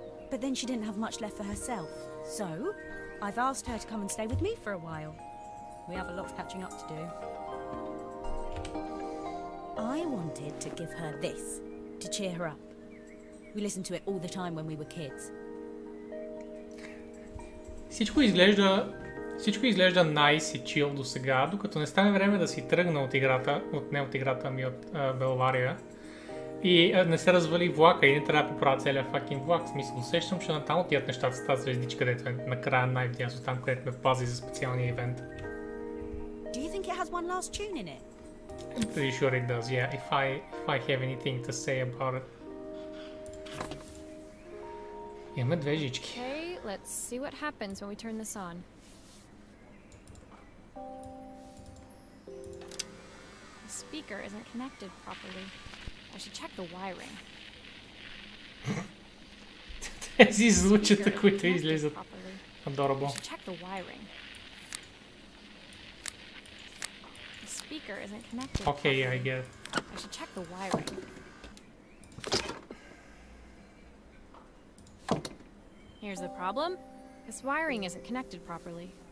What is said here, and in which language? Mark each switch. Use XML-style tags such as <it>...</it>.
<en>But then she didn't have much left for herself. So, I've asked her to come and stay with me for a while. We have a lot of catching up to do. I wanted to give her this, to cheer her up. We listened to it all the time when we were kids.</en> <bg>Всичко изглежда nice и chill до сега, докато не стане време да си тръгна от играта, от Белвария, и не се развали влака и не трябва да поправя целия fucking влак. В смисъл, усещам, че натам отият нещата с тази звездичка, където е накрая най-вдясно, там където ме пази за специалния ивент.</bg> <en>Do you think it has one last tune in it? I'm pretty sure it does, yeah, if I have anything to say about it.</en> <bg>Имаме две жички.</bg> <en>Okay, let's see what happens when we turn this on. The speaker isn't connected properly. I should check the wiring.</en> <bg>Тези звучата, които излизат.</bg> <en>Adorable. I should check the wiring. The speaker isn't connected Okay, properly. I get it. I should check the wiring. Here's the problem. This wiring isn't connected properly.</en>